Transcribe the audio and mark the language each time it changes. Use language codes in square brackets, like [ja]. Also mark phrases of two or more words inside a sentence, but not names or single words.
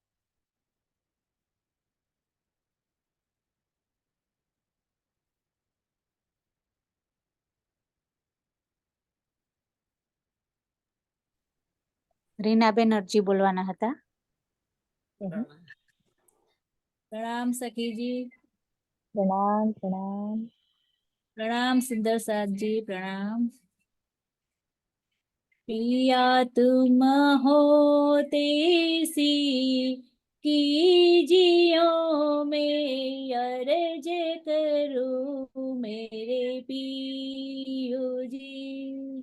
[gu] રીનાબેન અરજી બોલવાના હતા. [hi] प्रणाम सखी जी। [gu] પ્રણામ પ્રણામ. [hi] प्रणाम सुंदर साथ जी। प्रणाम। पिया तुम हो तेसी कीजियो में अर्ज करूं मेरे पियो जी।